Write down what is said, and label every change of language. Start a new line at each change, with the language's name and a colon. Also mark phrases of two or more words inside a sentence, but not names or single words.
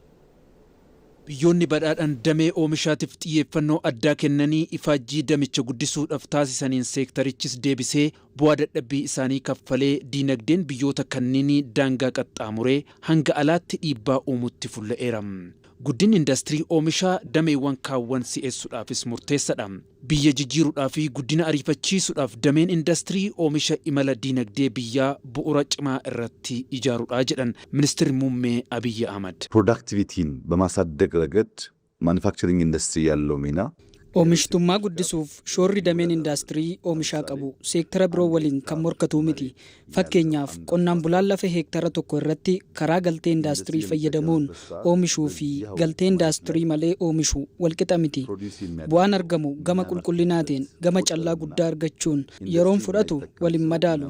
Oromo: Biyyoonni badhaadhaan damee oomishaatiif xiyyeeffannoo addaa kennanii ifaajjii damicha guddisuudhaaf taasisaniin seektarichis deebisee bu'aa dadhabbii isaanii kaffalee dinagdeen biyyoota kanneenii daangaa qaxxaamuree hanga alaatti dhiibbaa uumutti fulla'eera. Guddinni indaastirii oomishaa dameewwan kaawwan si'eessuudhaafis murteessaadha. Biyya jijjiiruudhaaf fi guddina ariifachiisuudhaaf dameen indaastirii oomisha imala dinagdee biyyaa bu'uura cimaa irratti ijaaruudha jedhan ministeerri muummee Abiy Ahmed.
Amharic: ፕሮዳክቲቪቲን በማሳደግ ረገድ
English: manufacturing industry
Amharic: ያለው ሚና
Oromo: Oomishtummaa guddisuuf shoorri dameen indaastirii oomishaa qabu seektara biroo waliin kan morkatu miti. Fakkeenyaaf qonnaan bulaan lafa heektara tokko irratti karaa galtee indaastirii fayyadamuun oomishuu fi galtee indaastirii malee oomishu walqixa miti. Bu'aan argamu gama qulqullinaatiin gama callaa guddaa argachuun yeroon fudhatu waliin madaalu.